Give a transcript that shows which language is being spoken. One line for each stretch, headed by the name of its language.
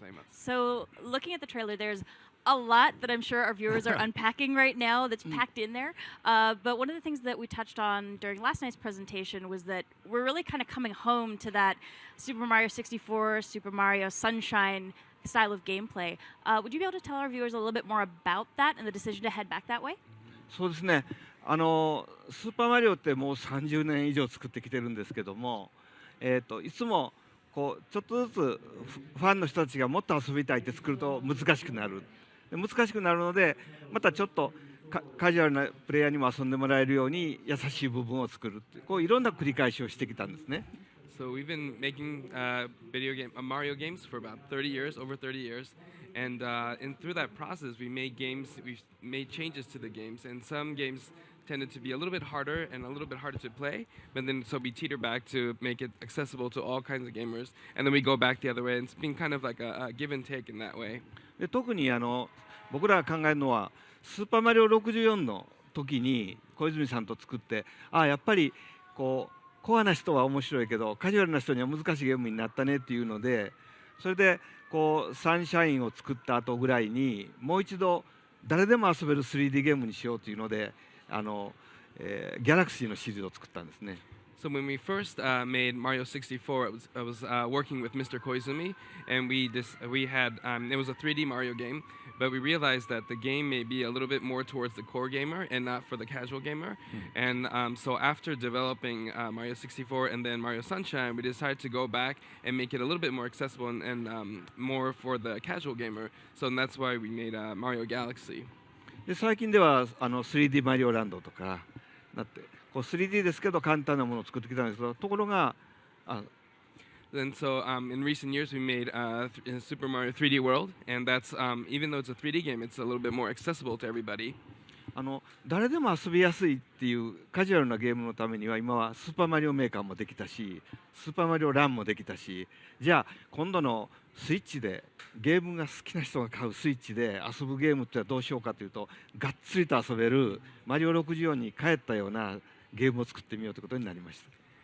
English: So, looking at the trailer, there's a lot that I'm sure our viewers are unpacking right now that's packed in there. But one of the things that we touched on during last night's presentation was that we're really kind of coming home to that Super Mario 64, Super Mario Sunshine style of gameplay. Would you be able to tell our viewers a little bit more about that and the decision to head back that way?
Japanese: そうですね。スーパーマリオってもう30年以上作ってきてるんですけども、いつもこうちょっとずつファンの人たちがもっと遊びたいって作ると難しくなる。難しくなるので、またちょっとカジュアルなプレイヤーにも遊んでもらえるように優しい部分を作るって、こういろんな繰り返しをしてきたんですね。
English: So we've been making Mario games for about 30 years, over 30 years, and through that process, we've made changes to the games, and some games tended to be a little bit harder and a little bit harder to play, but then so we teeter back to make it accessible to all kinds of gamers, and then we go back the other way, and it's been kind of like a give and take in that way.
Japanese: で特に僕らが考えるのはスーパーマリオ64の時に小泉さんと作って、やっぱりこうコアな人は面白いけどカジュアルな人には難しいゲームになったねっていうので、それでこうサンシャインを作った後ぐらいにもう一度誰でも遊べる 3D ゲームにしようというのでギャラクシーのシリーズを作ったんですね。
English: So when we first made Mario 64, I was working with Mr. Koizumi, and we had it was a 3D Mario game, but we realized that the game may be a little bit more towards the core gamer and not for the casual gamer. And so after developing Mario 64 and then Mario Sunshine, we decided to go back and make it a little bit more accessible and more for the casual gamer. So that's why we made Mario Galaxy.
Japanese: で最近では3D マリオランドとかだってこう 3D ですけど簡単なものを作ってきたんですけど、ところが
English: And so in recent years we made Super Mario 3D World, and that's even though it's a 3D game, it's a little bit more accessible to everybody.
Japanese: 誰でも遊びやすいっていうカジュアルなゲームのためには今はスーパーマリオメーカーもできたし、スーパーマリオランもできたし、じゃあ今度のスイッチでゲームが好きな人が買うスイッチで遊ぶゲームってどうしようかというと、がっつりと遊べるマリオ64に帰ったようなゲームを作ってみようということになりました。